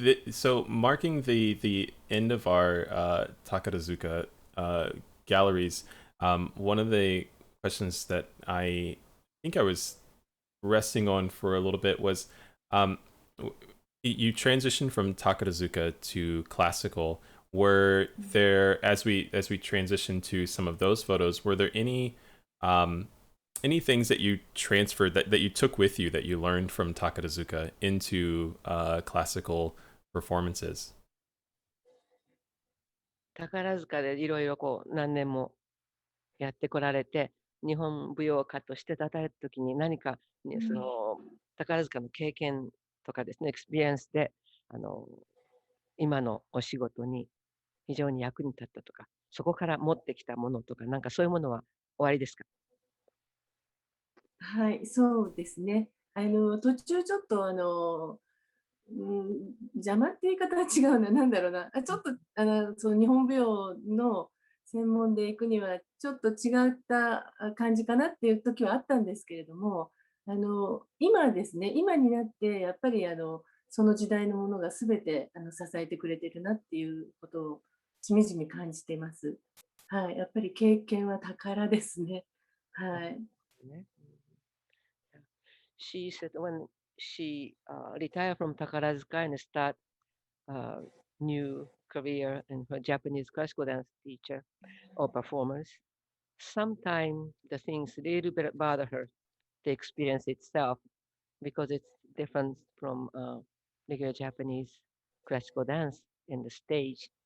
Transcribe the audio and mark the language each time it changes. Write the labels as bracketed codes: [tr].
[en] So marking the end of our Takarazuka galleries, one of the questions that I think I was resting on for a little bit was you transitioned from Takarazuka to classical. Were there, as we transitioned to some of those photos, were there any things that you transferred that you took with you that you learned from Takarazuka into classical performances? [ja] 宝塚でいろいろ何年もやってこられて、日本舞踊家として立たれたときに何か、その宝塚の経験とかですね、エクスペリエンスで今のお仕事に非常に役に立ったとか、そこから持ってきたものとか、なんかそういうものはおありですか？はい、そうですね。途中ちょっと邪魔って言い方は違うな、なんだろうな。ちょっとその日本舞踊の専門で行くにはちょっと違った感じかなっていう時はあったんですけれども、今ですね、今になってやっぱりその時代のものが全て支えてくれてるなっていうことをしみじみ感じています。はい、やっぱり経験は宝ですね。はい。 [en] She said when she retired from Takarazuka and start new career in her Japanese classical dance teacher or performers, sometimes the things really bother her, the experience itself, because it's different from regular Japanese classical dance in the stage.